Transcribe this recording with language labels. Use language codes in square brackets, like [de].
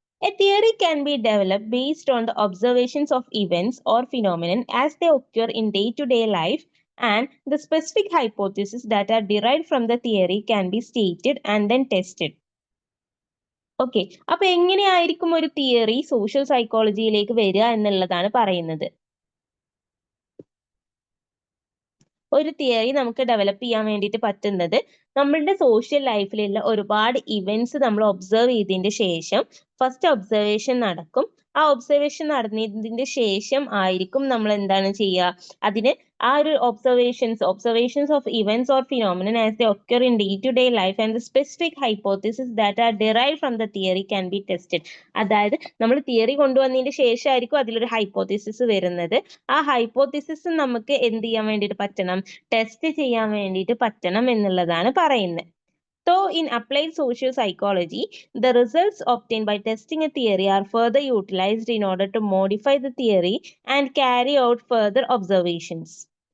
[en] A theory can be developed based on the observations of events or phenomenon as they occur in day-to-day life, and the specific hypotheses that are derived from the theory can be stated and then tested. [ml] Okay, അപ്പൊ എങ്ങനെയായിരിക്കും ഒരു theory social സൈക്കോളജിയിലേക്ക് വരിക എന്നുള്ളതാണ് പറയുന്നത്. ഒരു theory നമുക്ക് develop ചെയ്യാൻ വേണ്ടിയിട്ട് പറ്റുന്നത് നമ്മളുടെ സോഷ്യൽ ലൈഫിലുള്ള ഒരുപാട് ഇവന്റ്സ് നമ്മൾ ഒബ്സർവ് ചെയ്തതിന്റെ ശേഷം ഫസ്റ്റ് ഒബ്സർവേഷൻ നടക്കും. ആ ഒബ്സർവേഷൻ നടന്നതിന്റെ ശേഷം ആയിരിക്കും നമ്മൾ എന്താണ് ചെയ്യുക, അതിന് ആ ഒരു [en] Observations of events or phenomenon as they occur in day to day life and the specific hypothesis that are derive from the theory can be tested. [ml] അതായത് നമ്മൾ തിയറി കൊണ്ടുവന്നതിന്റെ ശേഷമായിരിക്കും അതിലൊരു ഹൈപ്പോത്തിസിസ് വരുന്നത്. ആ ഹൈപ്പോത്തിസിസ് നമുക്ക് എന്ത് ചെയ്യാൻ വേണ്ടിയിട്ട് പറ്റണം, ടെസ്റ്റ് ചെയ്യാൻ വേണ്ടിയിട്ട് പറ്റണം എന്നുള്ളതാണ് പറയുന്നത്. [en] So, in applied social psychology, the results obtained by testing a theory are further utilized in order to modify the theory and carry out further observations.